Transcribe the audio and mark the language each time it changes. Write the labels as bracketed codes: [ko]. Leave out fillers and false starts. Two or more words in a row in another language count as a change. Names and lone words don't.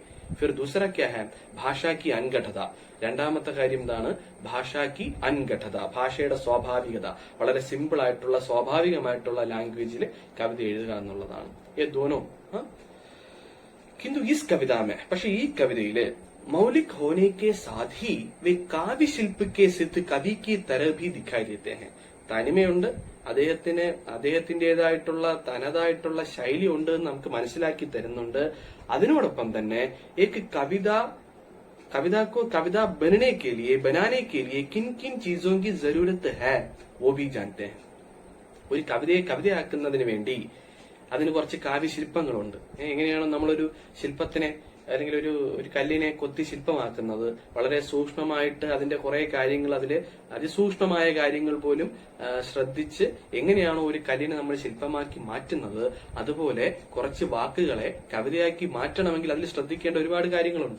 [hi] फिर दूसरा क्या है भाषा की अनगढ़ता. [ml] രണ്ടാമത്തെ കാര്യം എന്താണ്? [hi] भाषा की अनगढ़ता, [ml] ഭാഷയുടെ സ്വാഭാവികത, വളരെ സിമ്പിൾ ആയിട്ടുള്ള സ്വാഭാവികമായിട്ടുള്ള ലാംഗ്വേജിൽ കവിത എഴുതുക എന്നുള്ളതാണ്. [hi] ये दोनों किंतु इस कविता में, [ml] പക്ഷെ ഈ കവിതയില് [hi] मौलिक होने के साथ ही वे काव्य शिल्प के सिद्ध कवि की तरह भी दिखाई देते हैं. [ml] തനിമയുണ്ട്, അദ്ദേഹത്തിന്റേതായിട്ടുള്ള തനതായിട്ടുള്ള ശൈലി ഉണ്ട് എന്ന് നമുക്ക് മനസ്സിലാക്കി തരുന്നുണ്ട്. അതിനോടൊപ്പം തന്നെ [hi] ഏക് कविता को कविता बनाने के लिए किन किन चीजों की जरूरत है वो भी जानते हैं. [ml] ഒരു കവിതയെ കവിതയാക്കുന്നതിന് വേണ്ടി അതിന് കുറച്ച് കാവ്യശില്പങ്ങളുണ്ട്. എങ്ങനെയാണ് നമ്മളൊരു ശില്പത്തിനെ അല്ലെങ്കിൽ ഒരു കല്ലിനെ കൊത്തി ശില്പമാക്കുന്നത്? വളരെ സൂക്ഷ്മമായിട്ട് അതിന്റെ കുറെ കാര്യങ്ങൾ, അതില് അതിസൂക്ഷ്മമായ കാര്യങ്ങൾ പോലും ശ്രദ്ധിച്ച് എങ്ങനെയാണോ ഒരു കല്ലിനെ നമ്മൾ ശില്പമാക്കി മാറ്റുന്നത്, അതുപോലെ കുറച്ച് വാക്കുകളെ കവിതയാക്കി മാറ്റണമെങ്കിൽ അതിൽ ശ്രദ്ധിക്കേണ്ട ഒരുപാട് കാര്യങ്ങളുണ്ട്.